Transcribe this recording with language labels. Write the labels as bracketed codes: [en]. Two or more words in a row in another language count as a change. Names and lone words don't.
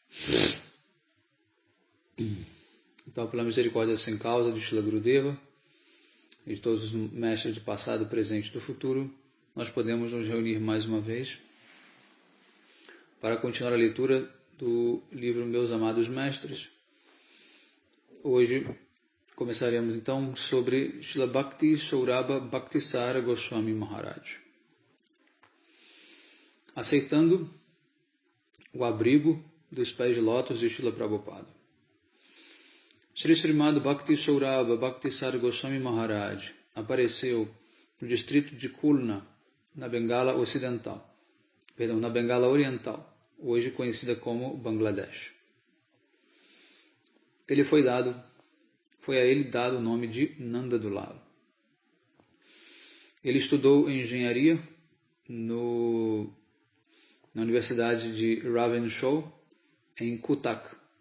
[pt] Então, pela misericórdia sem causa de Srila Gurudeva e de todos os mestres do passado, presente e do futuro, nós podemos nos reunir mais uma vez para continuar a leitura do livro Meus Amados Mestres. Hoje começaremos então sobre Srila Bhakti Saurabha Bhaktisara Goswami Maharaj, aceitando o abrigo dos pés de lótus de Srila Prabhupada. Sri Srimad Bhakti Saurabha Bhaktisara Goswami Maharaj apareceu no distrito de Khulna, na Bengala Oriental, hoje conhecida como Bangladesh. Foi a ele dado o nome de Nanda do Lalo. Ele estudou engenharia na Universidade de Ravenshaw, em Cuttack,